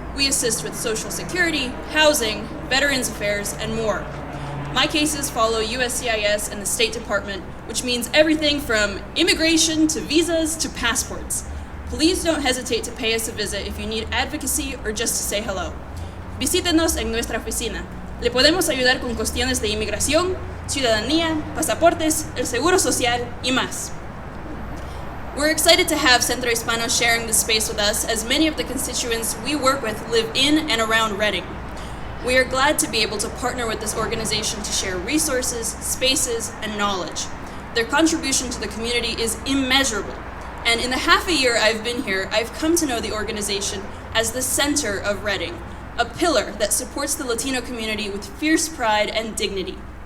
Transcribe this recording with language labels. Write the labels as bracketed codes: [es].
[en] We assist with Social Security, housing, Veterans Affairs, and more. My cases follow USCIS and the State Department, which means everything from immigration to visas to passports. Please don't hesitate to pay us a visit if you need advocacy or just to say hello. [es] Visítenos en nuestra oficina. Le podemos ayudar con cuestiones de inmigración, ciudadanía, pasaportes, el seguro social, y más. [en] We're excited to have Centro Hispano sharing this space with us, as many of the constituents we work with live in and around Reading. We are glad to be able to partner with this organization to share resources, spaces, and knowledge. Their contribution to the community is immeasurable, and in the half a year I've been here, I've come to know the organization as the center of Reading, a pillar that supports the Latino community with fierce pride and dignity.